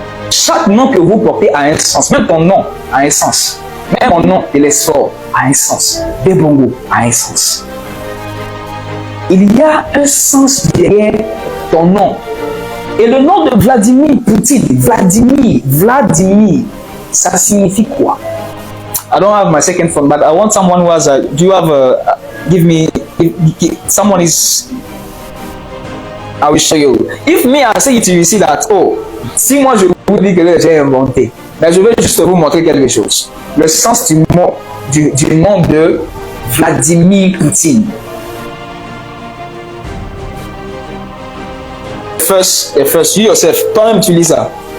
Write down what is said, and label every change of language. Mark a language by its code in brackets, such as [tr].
[fr] Chaque nom que vous portez a un sens. Même ton nom a un sens. Même mon nom, il est fort, a un sens. Debongo a un sens. Il y a un sens derrière ton nom. Et le nom de Vladimir Poutine, Vladimir, ça signifie quoi? [en] I don't have my second phone, but I want someone who has a. Do you have a? Give me. Someone is. I will show you. If me, I say it to you, see that. [fr] Oh, si moi je vous dis que j'ai inventé, ben je vais juste vous montrer quelque chose. Le sens du nom de Vladimir Poutine. [en] First, you yourself, [fr] toi-même tu lis ça.